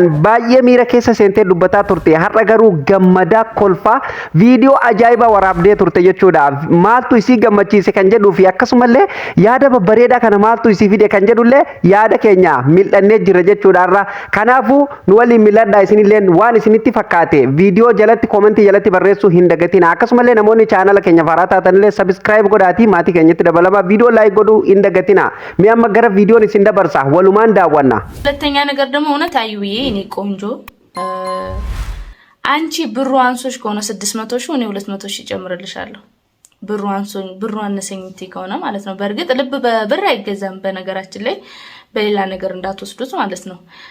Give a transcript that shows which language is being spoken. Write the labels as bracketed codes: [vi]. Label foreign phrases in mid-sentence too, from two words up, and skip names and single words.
[om] baay'ee miira keessa seentee dubbataa turte har'a garuu gammadaa kolfaa viidiyoo ajaa'ibaa waraabdee turte jechuudha maaltu isii gammachiise kan jedhuu fi akkasumallee yaada babbareedaa kana maaltu isii fide kan jedhullee yaada keenya mil'annee jira jechuudha irra kanaafuu nu waliin mil'adhaa isinillee waan isinitti fakkaate viidiyoo jalatti koomentii jalatti barreessuu hin dagatina akkasumallee namoonni chaanala keenya faaraa taatanillee subscribe godhaatii maatii keenyatti dabalamaa viidiyoo like godhuu hin dagatina mi amma gara viidiyoon isin dabarsa walumaan daawwanna [am] ሁለተኛ ነገር ደግሞ እውነት አዩዬ እኔ ቆንጆ አንቺ ብሩ አንሶሽ ከሆነ 600 ሺህ እኔ 200 ሺህ ጨምርልሻለሁ ብሩ አነሰኝቲ ከሆነ ማለት ነው በርግጥ ልብ በብር አይገዛም በነገራችን ላይ በሌላ ነገር እንዳትወስዱት ማለት ነው